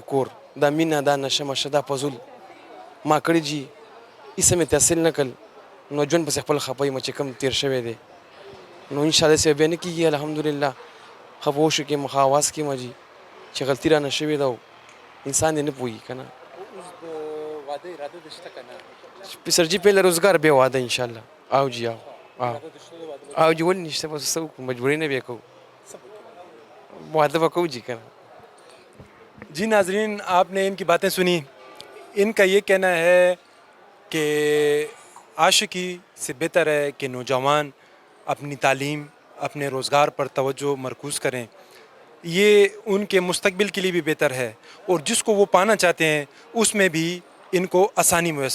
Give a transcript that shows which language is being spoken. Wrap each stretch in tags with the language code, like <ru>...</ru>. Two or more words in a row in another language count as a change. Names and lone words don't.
<ps>کور دا مینه دا نشه مشه دا فضول ما کړي جي هېڅ مې تحصیل نه کړل نو ژوند پسې خپل خفه یم چې کوم تېر شوی دی نو انشاءالله داسې بیا نه کېږي الحمدلله ښه په هوښو کې یم ښه اواز کې یم جي چې غلطي رانه شوې ده انسان دې نه پوهېږي که نه سر جي پهله روزګار بیا واده انشاءالله او جي او جي ولې نشته بس څه وکړو مجبورۍ نه بیا کوو واده به کوو جي که نه</ps> <ur>جی ناظرین، آپ نے ان کی باتیں سنیں. ان کا یہ کہنا ہے کہ عاشقی سے بہتر ہے کہ نوجوان اپنی تعلیم اپنے روزگار پر توجہ مرکوز کریں یہ ان کے مستقبل کے لیے بھی بہتر ہے اور جس کو وہ پانا چاہتے ہیں اس میں بھی ان کو آسانی میسر ہوگی.</ur>